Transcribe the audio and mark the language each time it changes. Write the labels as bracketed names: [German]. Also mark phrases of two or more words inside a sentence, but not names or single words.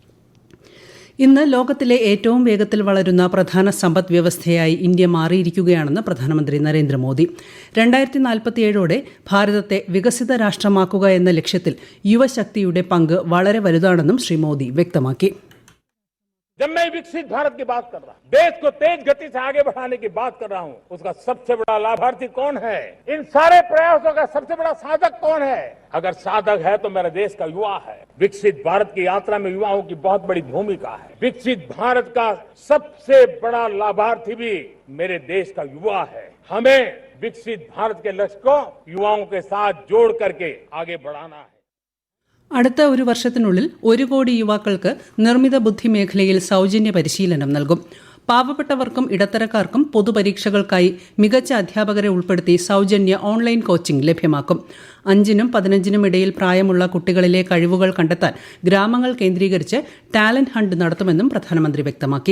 [Malayalam] ഇന്ന് ലോകത്തിലെ ഏറ്റവും വേഗത്തിൽ വളരുന്ന പ്രധാന സമ്പദ് വ്യവസ്ഥയായി ഇന്ത്യ മാറിയിരിക്കുകയാണെന്ന് പ്രധാനമന്ത്രി നരേന്ദ്രമോദി. 2047ഓടെ ഭാരതത്തെ വികസിത രാഷ്ട്രമാക്കുക എന്ന ലക്ഷ്യത്തിൽ യുവശക്തിയുടെ പങ്ക് വളരെ വലുതാണെന്നും ശ്രീ മോദി വ്യക്തമാക്കി. [Hindi] जब मैं विकसित भारत की बात कर रहा हूं, देश को तेज गति से आगे बढ़ाने की बात कर रहा हूं, उसका सबसे बड़ा लाभार्थी कौन है? इन सारे प्रयासों का सबसे बड़ा साधक कौन है? अगर साधक है तो मेरे देश का युवा है. विकसित भारत की यात्रा में युवाओं की बहुत बड़ी भूमिका है. विकसित भारत का सबसे बड़ा लाभार्थी भी मेरे देश का युवा है. हमें विकसित भारत के लक्ष्य को युवाओं के साथ जोड़ करके आगे बढ़ाना है. [Malayalam] അടുത്ത ഒരു വർഷത്തിനുള്ളിൽ 1 കോടി യുവാക്കൾക്ക് നിർമ്മിത ബുദ്ധി മേഖലയിൽ സൗജന്യ പരിശീലനം നൽകും. പാവപ്പെട്ടവർക്കും ഇടത്തരക്കാർക്കും പൊതുപരീക്ഷകൾക്കായി മികച്ച അധ്യാപകരെ ഉൾപ്പെടുത്തി സൗജന്യ ഓൺലൈൻ കോച്ചിംഗ് ലഭ്യമാക്കും. 5നും 15നും ഇടയിൽ പ്രായമുള്ള കുട്ടികളിലെ കഴിവുകൾ കണ്ടെത്താൻ ഗ്രാമങ്ങൾ കേന്ദ്രീകരിച്ച് ടാലന്റ് ഹണ്ട് നടത്തുമെന്നും പ്രധാനമന്ത്രി വ്യക്തമാക്കി.